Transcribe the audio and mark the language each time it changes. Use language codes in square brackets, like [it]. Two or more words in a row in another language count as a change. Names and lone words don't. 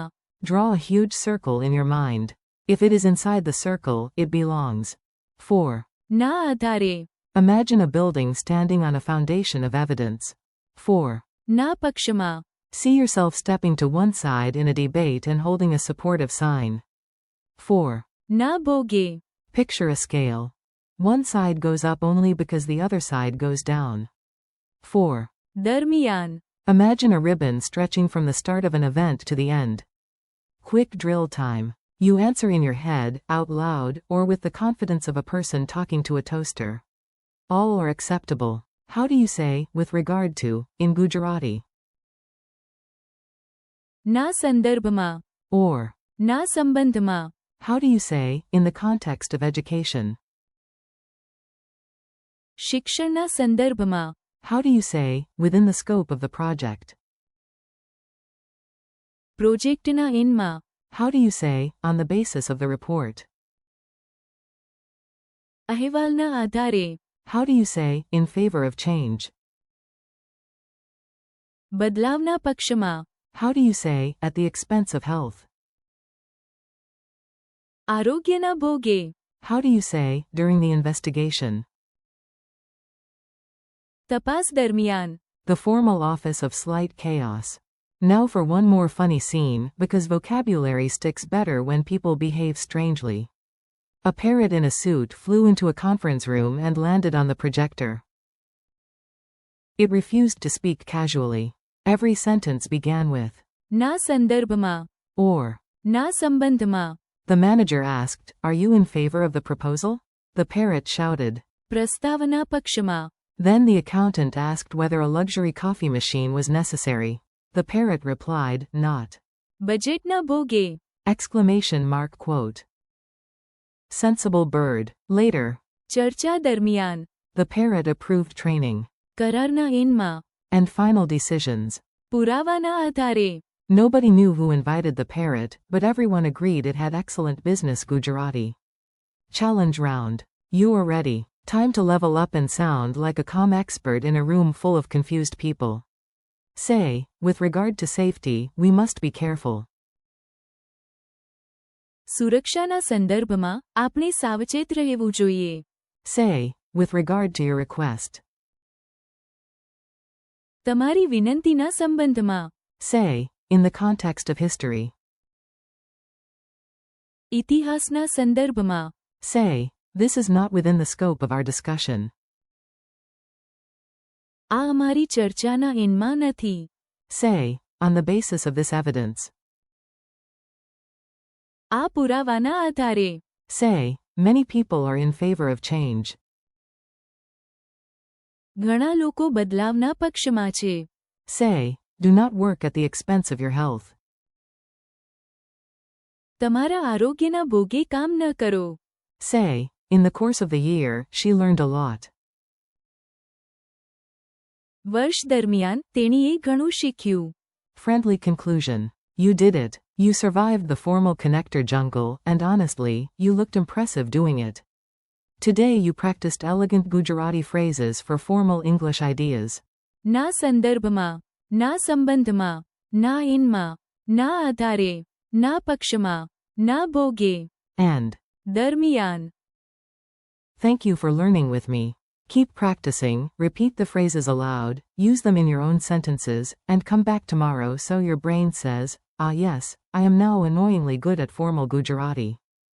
[en] Draw a huge circle in your mind. If it is inside the circle, it belongs. 4. [gu] ના આધારે. [en] Imagine a building standing on a foundation of evidence. 4. [gu] ના પક્ષમાં. [en] See yourself stepping to one side in a debate and holding a supportive sign. 4. [gu] ના ભોગે. [en] Picture a scale. One side goes up only because the other side goes down. 4. [gu] દરમિયાન. [en] Imagine a ribbon stretching from the start of an event to the end. Quick drill time. You answer in your head, out loud, or with the confidence of a person talking to a toaster. All are acceptable. How do you say, with regard to, in Gujarati? [gu] ના સંદર્ભમાં. [en] Or, [gu] ના સંબંધમાં. [en] how do you say, in the context of education? [gu] શિક્ષણના સંદર્ભમાં. [en] How do you say, within the scope of the project? [gu] પ્રોજેક્ટના એનમાં. [en] How do you say, on the basis of the report? [gu] અહેવાલના આધારે. [en] How do you say, in favor of change? [gu] બદલાવના પક્ષમાં. [en] How do you say, at the expense of health? [gu] આરોગ્યના ભોગે. [en] How do you say, during the investigation? [gu] તપાસ દરમિયાન. [en] The formal office of slight chaos. Now for one more funny scene, because vocabulary sticks better when people behave strangely. A parrot in a suit flew into a conference room and landed on the projector. It refused to speak casually. Every sentence began with, [gu] ના સંદર્ભમાં. [en] or. [gu] ના સંબંધમાં. [en] The manager asked, "Are you in favor of the proposal?" The parrot shouted. [gu] પ્રસ્તાવના પક્ષમાં. [en] Then the accountant asked whether a luxury coffee machine was necessary. The parrot replied, "Not." [gu] બજેટના ભોગે. [en] Exclamation mark quote. Sensible bird. Later. [gu] ચર્ચા દરમિયાન. [en] The parrot approved training. [gu] કરારના એનમાં. [en] And final decisions. [gu] પુરાવાના આધારે. [en] Nobody knew who invited the parrot, but everyone agreed it had excellent business Gujarati. Challenge round. You are ready. Time to level up and sound like a calm expert in a room full of confused people. Say, with regard to safety, we must be careful. [gu] સુરક્ષાના સંદર્ભમાં આપણે સાવચેત રહેવું જોઈએ. [en] Say, with regard to your request. [gu] તમારી વિનંતીના સંબંધમાં. [en] Say, in the context of history. [gu] ઇતિહાસના સંદર્ભમાં. [en] Say, this is not within the scope of our discussion. [gu] આ અમારી ચર્ચાના એનમાં નથી. [en] Say, on the basis of this evidence. [gu] આ પુરાવાના આધારે. [en] Say, many people are in favor of change. [gu] ઘણા લોકો બદલાવના પક્ષમાં છે. [en] Say, do not work at the expense of your health. [gu] તમારા આરોગ્યના ભોગે કામ ન કરો. [en] Say, in the course of the year, she learned a lot. [gu] વર્ષ દરમિયાન તેણીએ ઘણું શીખ્યું. [en] Friendly conclusion. You did it. You survived the formal connector jungle, and honestly, you looked impressive doing it. Today you practiced elegant Gujarati phrases for formal English ideas. [gu] ના સંદર્ભમાં. ના સંબંધમાં. ના એનમાં. ના આધારે. ના પક્ષમાં. ના ભોગે. [en] And. [gu] દરમિયાન. [en] Thank you for learning with me. Keep practicing, repeat the phrases aloud, use them in your own sentences, and come back tomorrow so your brain says, "Ah yes, I am now annoyingly good at formal Gujarati."